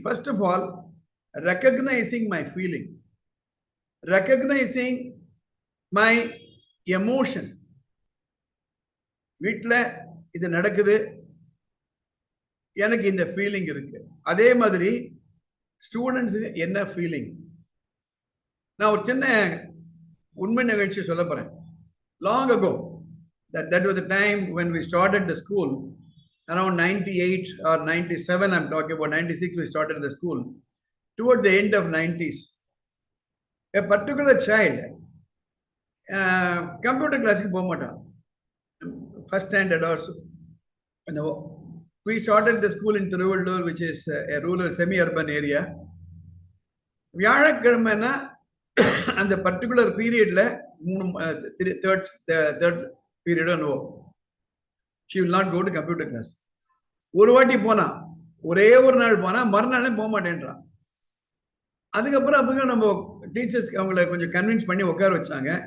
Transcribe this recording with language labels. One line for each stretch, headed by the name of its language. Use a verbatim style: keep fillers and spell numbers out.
English: First of all, recognizing my feeling, recognizing my emotion.
Tamil: வீட்டில் இது நடக்குது, எனக்கு இந்த ஃபீலிங் இருக்கு. அதே மாதிரி ஸ்டூடெண்ட்ஸுக்கு என்ன ஃபீலிங். நான் ஒரு சின்ன உண்மை நிகழ்ச்சி சொல்ல போறேன்.
English: Long ago, that that was the time when we started the school. Around ninety-eight or ninety-seven, I'm talking about ninety-six, we started the school. Toward the end of nineties, a particular child, uh, computer class
Tamil: ku pomata,
English: first standard or so, you know, we started the school in Thiruvalur, which is uh, a rural semi-urban area. Vyazhakkiramana, and the particular period la, uh, three, third, the third period or no, she will not go to computer class.
Tamil: ஒரு வாட்டி போனா, ஒரே ஒரு நாள் போனா, மறுநாளே போக மாட்டேன்றான். அதுக்கப்புறம் அதுக்கப்புறம் நம்ம டீச்சர்ஸ் அவங்கள கொஞ்சம் கன்வின்ஸ் பண்ணி உட்கார வச்சாங்க.